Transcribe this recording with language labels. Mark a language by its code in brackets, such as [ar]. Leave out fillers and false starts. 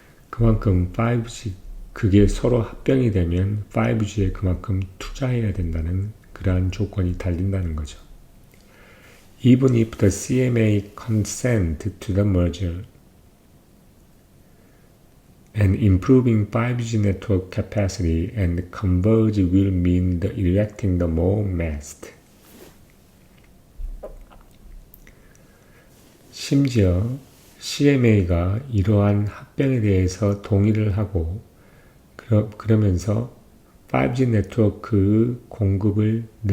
[ko] 그만큼 5G, 그게 서로 합병이 되면 5G에 그만큼 투자해야 된다는 그러한 조건이 달린다는 거죠. [en] Even if the CMA consent to the merger and improving 5G network capacity and converge will mean the erecting the more mast. [ko] 심지어 CMA가 이러한 합병에 대해서 동의를 하고 그러면서 5G 네트워크 공급을